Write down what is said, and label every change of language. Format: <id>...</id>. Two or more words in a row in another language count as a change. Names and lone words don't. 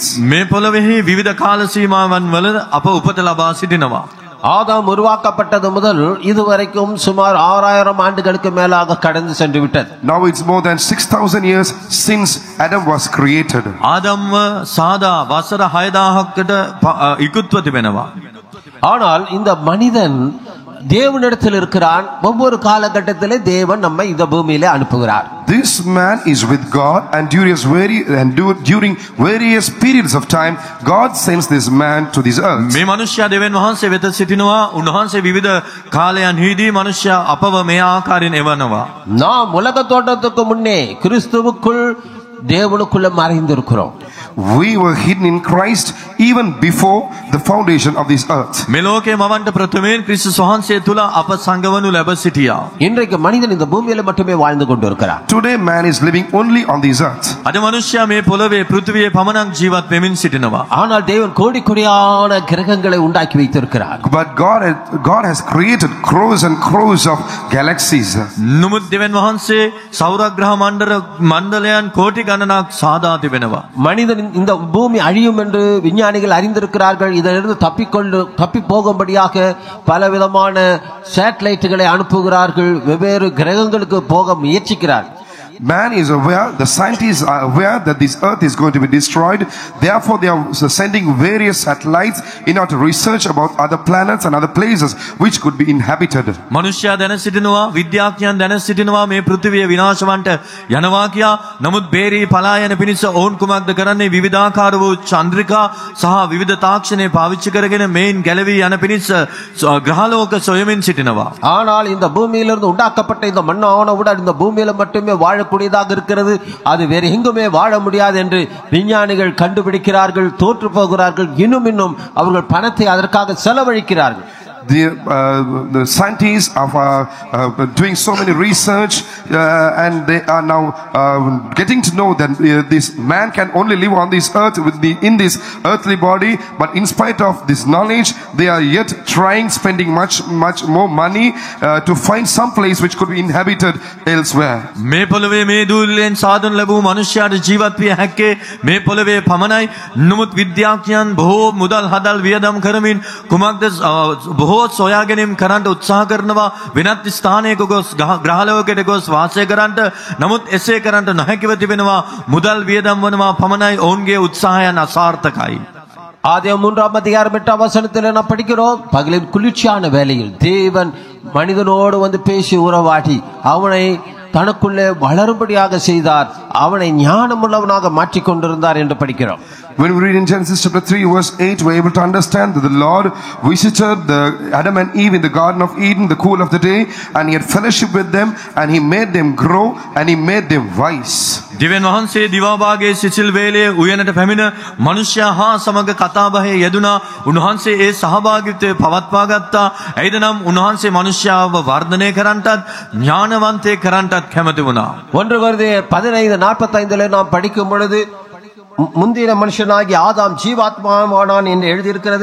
<si>මේ පොළොවේහි විවිධ කාල සීමාවන් වල අප උපත ලබා සිටිනවා.</si> <ta>ஆதாம் உருவாக்கப்பட்டது முதல் இதுவரைக்கும் சுமார் 6000 ஆண்டுகளுக்கு மேலாக கடந்து சென்று விட்டது.</ta> <en>Now it's more than 6,000 years since Adam was created.</en> <si>ආදම්ව සාදා වසර 6000කට ඉක්ුත්ව තිබෙනවා.</si> <ta>ஆனால் இந்த மனிதன் தேவனிடத்தில் இருக்கிறான். ஒவ்வொரு காலகட்டத்திலே தேவன் நம்மை இந்த பூமியிலே அனுப்புகிறார்.</ta> <en>This man is with God, and during various periods of time God sends this man to this earth.</en> <si>මේ මනුෂ්‍යයා දෙවියන් වහන්සේ වෙත සිටිනවා. උන්වහන්සේ විවිධ කාලයන්හිදී මනුෂ්‍යයා අපව මේ ආකාරයෙන් එවනවා.</si> <ta>நாம் உலக தோற்றத்துக்கு முன்னே கிறிஸ்துவுக்குள் தேவனுக்குள்ள மறைந்திருக்கிறோம்.</ta> <en>We were hidden in Christ even before the foundation of this earth.</en> <si>මේ ලෝකේ මවන්ට ප්‍රථමයෙන් ක්‍රිස්තුස් වහන්සේ තුල අප සංගවනු ලැබ සිටියා.</si> <ta>இன்றைக்கு மனிதன் இந்த பூமியில மட்டுமே வாழ்ந்து கொண்டிருக்கிறான்.</ta> <en>Today man is living only on this earth.</en> <si>අද මනුෂ්‍යයා මේ පොළවේ පෘථිවියේ පමණක් ජීවත් වෙමින් සිටිනවා.</si> <ta>ஆனால் தேவன் கோடி கோடியான கிரகங்களை உண்டாக்கி வைத்திருக்கிறார்.</ta> <en>But God has created crores and crores of galaxies.</en> <si>නමුත් දෙවියන් වහන්සේ සෞරග්‍රහ මණ්ඩලයන් කෝටි ගණනක් සාදා තිබෙනවා.</si> <ta>மனிதன் இந்த பூமி அழியும் என்று விஞ்ஞானிகள் அறிந்திருக்கிறார்கள். இதிலிருந்து தப்பி போகும்படியாக பலவிதமான சேட்டலைட்டுகளை அனுப்புகிறார்கள். வெவ்வேறு கிரகங்களுக்கு போக முயற்சிக்கிறார்கள்.</ta> <en>Man is aware, the scientists are aware that this earth is going to be destroyed. Therefore they are sending various satellites in order to research about other planets and other places which could be inhabited.</en> <si>මනුෂ්‍යයා දැන සිටිනවා, විද්‍යාඥයන් දැන සිටිනවා මේ පෘථිවිය විනාශවන්ට යනවා කියා. නමුත් බේරී පලා යන පිණිස ඔවුන් කුමක්ද කරන්නේ? විවිධාකාර වූ චන්ද්‍රිකා සහ විවිධ තාක්ෂණය පාවිච්චි කරගෙන මේන් ගැලවී යන පිණිස ග්‍රහලෝක සොයමින් සිටිනවා.</si> <ta>ஆனால் இந்த பூமியிலிருந்து உண்டாக்கப்பட்ட இந்த மண்ணானவுடன் இந்த பூமியில மட்டுமே வாழக்கூடியதாக இருக்கிறது. அது வேறு எங்குமே வாழ முடியாது என்று விஞ்ஞானிகள் கண்டுபிடிக்கிறார்கள். தோற்று போகிறார்கள். இன்னும் அவர்கள் பணத்தை அதற்காக செலவழிக்கிறார்கள்.</ta> <en>The scientists are doing so many research and they are now getting to know that this man can only live on this earth in this earthly body, but in spite of this knowledge they are yet trying, spending much more money to find some place which could be inhabited elsewhere.</en> <si>මේ පොළවේ මේ දූල්ලෙන් සාදන ලැබූ මනුෂ්‍යයාට ජීවත් විය හැක්කේ මේ පොළවේ පමණයි. නමුත් විද්‍යාඥයන් බොහෝ මුදල් හදල් වියදම් කරමින් කුමක්ද බොහෝ සොයා ගැනීම කරන්න උත්සාහ කරනවා. වෙනත් ස්ථානයක ගොස් ග්‍රහලෝකයට ගොස් වාසය කරන්නට. නමුත් එසේ කරන්නට නොහැකිව තිබෙනවා. මුදල් වියදම් වනවා පමණයි. ඔවුන්ගේ උත්සාහයන් අසාර්ථකයි.</si> <ta>ஆதியாகமம் 3ஆம் அதிகாரம் 8ஆம் வசனத்தில் நாம் படிக்கிறோம், பகலின் குளிர்ச்சியான வேளையில் தேவன் மனிதனோடு வந்து பேசி உறவாடி அவனை தனக்குள்ளே வளரும்படியாக செய்தார். அவனை ஞானமுள்ளவனாக மாற்றிக் கொண்டிருந்தார் என்று படிக்கிறோம்.</ta> <en>When we read in Genesis chapter 3 verse 8, we are able to understand that the Lord visited Adam and Eve in the Garden of Eden, the cool of the day, and he had fellowship with them, and he made them grow, and he made them wise.</en> <si>දෙවියන් වහන්සේ දිවාභාගයේ සිසිල් වේලේ උයනට පැමිණ මනුෂ්‍යයා හා සමග කතාබහේ යෙදුණා. උන්වහන්සේ ඒ සහභාගීත්වය පවත්වා ගත්තා. එයිද නම් උන්වහන්සේ මනුෂ්‍යයාව වර්ධනය කරන්නටත් ඥානවන්තයෙක් කරන්නටත් කැමති වුණා.</si> <ta>1 கொரிந்தியர் 15:45 நாம் படிக்கும் பொழுது முந்தின மனுஷனாகி ஆதாம் ஜீவாத்மாவானான் என்று எழுதியிருக்கிறது.</ta>